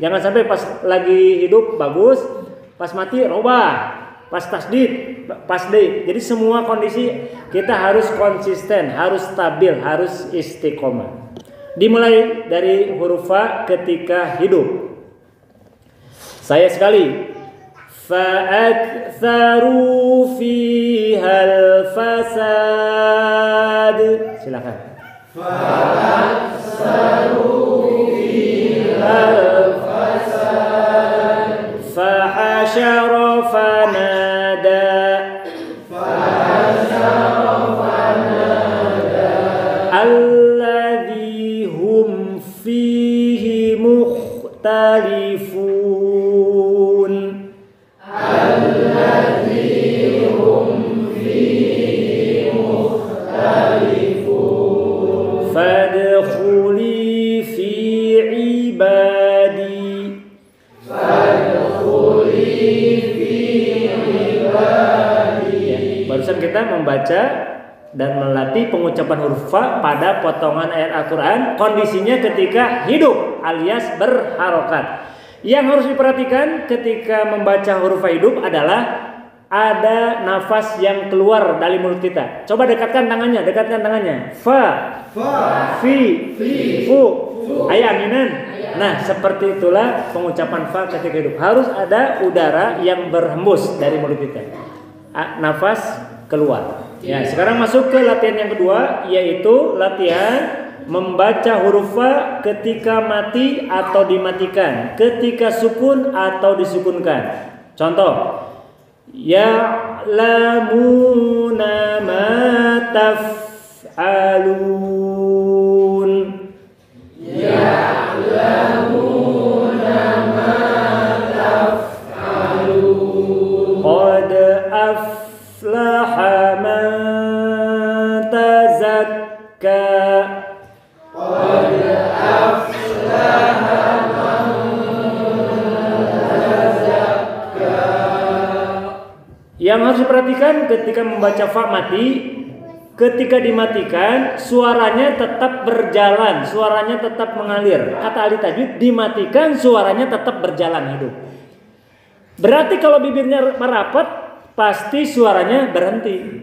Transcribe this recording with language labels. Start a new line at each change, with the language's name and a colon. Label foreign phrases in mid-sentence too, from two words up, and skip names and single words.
Indonesian: Jangan sampai pas lagi hidup bagus, pas mati robah, pas tasdid, pas deh. Jadi semua kondisi kita harus konsisten, harus stabil, harus istiqomah. Dimulai dari huruf fa ketika hidup. Saya sekali.
Arabic: فأكثروا فيها الفساد. Silakan. فأكثروا فيها الفساد. فحشر فنادى. فحشر فنادى. الذي هم فيه مختلفون. فادخلي في عبادي. فادخلي في عبادي.
Indonesian: Ya, barusan kita membaca dan melatih pengucapan huruf fa pada potongan ayat Al-Quran. Kondisinya ketika hidup alias berharokat. Yang harus diperhatikan ketika membaca huruf fa hidup adalah ada nafas yang keluar dari mulut kita. Coba dekatkan tangannya. Fa, fi, fu. Ayo aminan. Nah, seperti itulah pengucapan fa ketika hidup. Harus ada udara yang berhembus dari mulut kita. Nafas keluar. Ya, sekarang masuk ke latihan yang kedua, yaitu latihan membaca huruf fa ketika mati atau dimatikan, ketika sukun atau disukunkan. Contoh,
Arabic: يعلمون ما تفعلون. يعلمون ما تفعلون. قد أفلح من تزكى. قد أفلح من تزكى.
Indonesian: Yang harus diperhatikan ketika membaca fa mati, ketika dimatikan suaranya tetap berjalan, suaranya tetap mengalir. Kata ahli tajwid, dimatikan suaranya tetap berjalan hidup. Berarti kalau bibirnya merapat, pasti suaranya berhenti.